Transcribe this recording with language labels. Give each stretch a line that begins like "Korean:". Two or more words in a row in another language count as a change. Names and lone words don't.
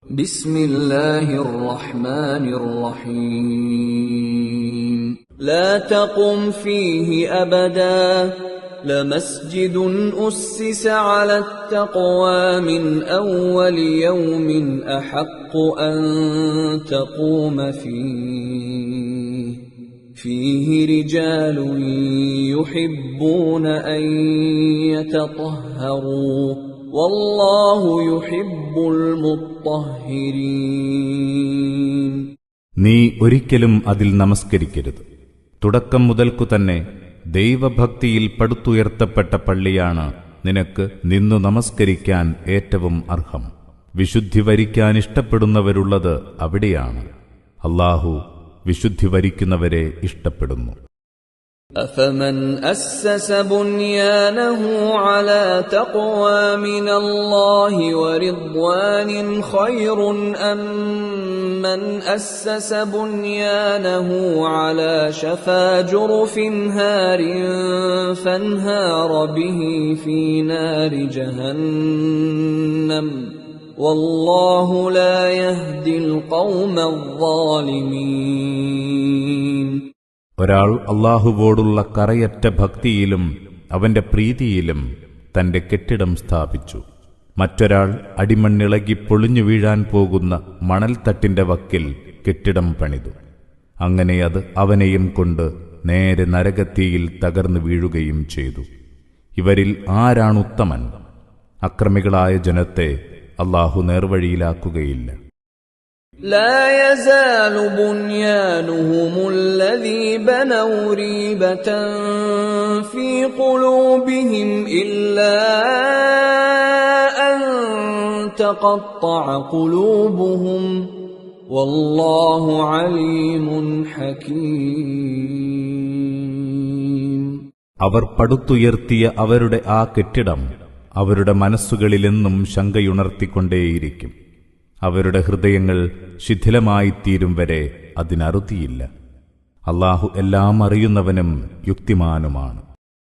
Arabic: بسم الله الرحمن الرحيم لا تقم فيه أبدا لمسجد أسس على التقوى من أول يوم أحق أن تقوم فيه رجال يحبون أن يتطهروا والله يحب المطهرين.
Malayalam: നീ ഒരിക്കലും അതിൽ നമസ്കരിക്കരുത്. തുടക്കം മുതൽക്കു തന്നെ ദൈവഭക്തിയിൽ പടുത്തുയർത്തപ്പെട്ട പള്ളിയാണ് നിനക്ക് നിന്നു നമസ്കരിക്കാൻ ഏറ്റവും അർഹം. വിശുദ്ധി വരിക്കാൻ ഇഷ്ടപ്പെടുന്നവരുള്ളത് അവിടെയാണ്. അല്ലാഹു വിശുദ്ധി വരിക്കുന്നവരെ ഇഷ്ടപ്പെടുന്നു.
Arabic: أفمن أسس بنيانه على تقوى من الله ورضوان خير أم من أسس بنيانه على شفا جرف هار فانهار به في نار جهنم والله لا يهدي القوم الظالمين.
Malayalam: ഒരാൾ അല്ലാഹുവോടുള്ള കറയറ്റ ഭക്തിയിലും അവന്റെ പ്രീതിയിലും തന്റെ കെട്ടിടം സ്ഥാപിച്ചു. മറ്റൊരാൾ അടിമണ്ണിളകി പൊളിഞ്ഞു വീഴാൻ പോകുന്ന മണൽത്തട്ടിന്റെ വക്കിൽ കെട്ടിടം പണിതു. അങ്ങനെ അത് അവനെയും കൊണ്ട് നേരെ നരകത്തീയിൽ തകർന്നു വീഴുകയും ചെയ്തു. ഇവരിൽ ആരാണുത്തമൻ? അക്രമികളായ ജനത്തെ അല്ലാഹു നേർവഴിയിലാക്കുകയില്ല.
Arabic: لا يزال بنيانهم الذي بنوا ريبة في قلوبهم إلا أن تقطع قلوبهم والله عليم حكيم.
Malayalam: അവർ പടുത്തുയർത്തിയ അവരുടെ ആ കെട്ടിടം അവരുടെ മനസ്സുകളിലെന്നും ശങ്കയുണർത്തിക്കൊണ്ടേയിരിക്കും. അവരുടെ ഹൃദയങ്ങൾ ശിഥിലമായിത്തീരും വരെ അതിനറുതിയില്ല. അല്ലാഹു എല്ലാം അറിയുന്നവനും യുക്തിമാനുമാണ്.